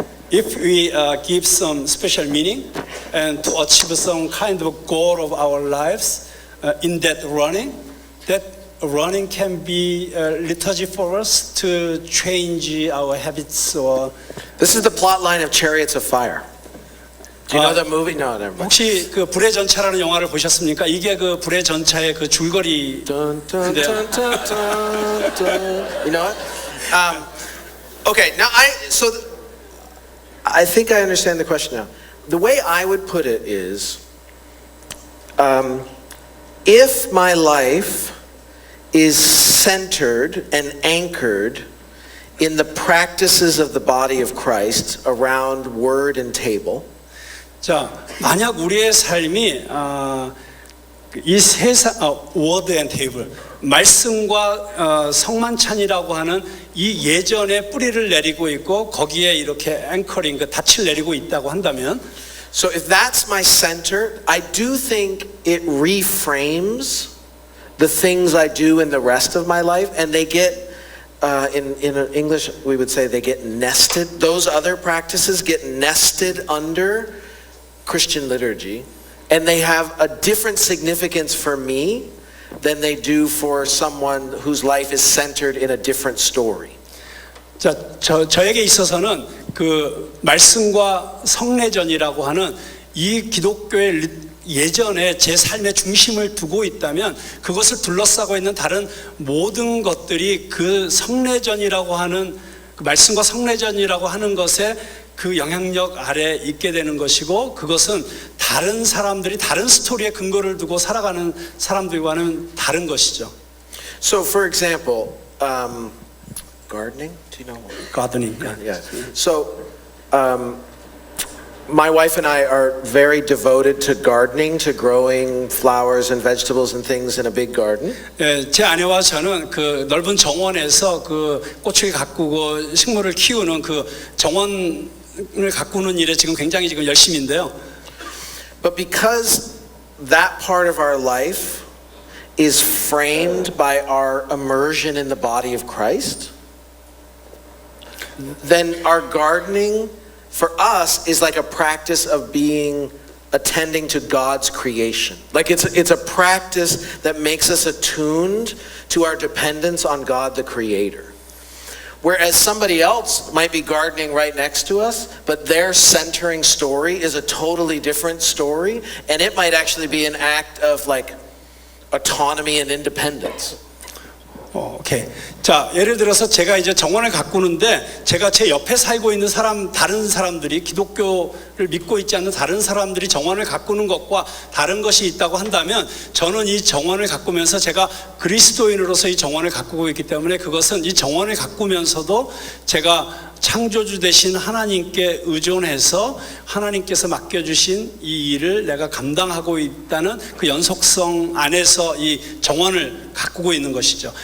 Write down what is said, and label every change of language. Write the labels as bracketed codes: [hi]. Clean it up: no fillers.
[en] If we give some special meaning and to achieve some kind of goal of our lives in that running, that running can be a liturgy for us to change our habits or This is the plot line of Chariots of Fire. Do you know Uh, the movie? No, never mind. [ko] 혹시 그 불의 전차라는 영화를 보셨습니까? 이게 그 불의 전차의 그 줄거리. Dun, dun, 네. dun, dun, dun, dun. You know what? [en] Okay, now I think I understand the question now. The way I would put it is, if my life is centered and anchored in the practices of the body of Christ around word and table, [ko] 자, 만약 우리의 삶이 이 세상 [en] 워드 앤 테이블 [ko] 말씀과 성만찬이라고 하는 이 예전에 뿌리를 내리고 있고 거기에 이렇게 앵커링 그 닻을 내리고 있다고 한다면 [en] so if that's my center, I do think it reframes the things I do in the rest of my life, and they get, in English we would say they get nested. Those other practices get nested under Christian liturgy, and they have a different significance for me than they do for someone whose life is centered in a different story. [ko] 자, 저에게 있어서는 그 말씀과 성례전이라고 하는 이 기독교의 예전에 제 삶의 중심을 두고 있다면 그것을 둘러싸고 있는 다른 모든 것들이 그 성례전이라고 하는 그 말씀과 성례전이라고 하는 것에 그 영향력 아래 있게 되는 것이고 그것은 다른 사람들이 다른 스토리에 근거를 두고 살아가는 사람들과는 다른 것이죠. [en] So for example, gardening, do you know? 가드닝. Yeah. So, my wife and I are very devoted to gardening, to growing flowers and vegetables and things in a big garden. [ko] 예, 제 아내와 저는 그 넓은 정원에서 그 꽃을 가꾸고 식물을 키우는 그 정원을 가꾸는 일에 지금 굉장히 지금 열심인데요. [en] But because that part of our life is framed by our immersion in the body of Christ, then our gardening for us is like a practice of attending to God's creation. Like it's a practice that makes us attuned to our dependence on God the Creator. Whereas somebody else might be gardening right next to us, but their centering story is a totally different story, and it might actually be an act of like autonomy and independence. 오케이. [ko] 자, 예를 들어서 제가 이제 정원을 가꾸는데 제가 제 옆에 살고 있는 다른 사람들이 기독교를 믿고 있지 않는 다른 사람들이 정원을 가꾸는 것과 다른 것이 있다고 한다면 저는 이 정원을 가꾸면서 제가 그리스도인으로서 이 정원을 가꾸고 있기 때문에 그것은 이 정원을 가꾸면서도 제가 창조주 되신 하나님께 의존해서 하나님께서 맡겨주신 이 일을 내가 감당하고 있다는 그 연속성 안에서 이 정원을 가꾸고 있는 것이죠.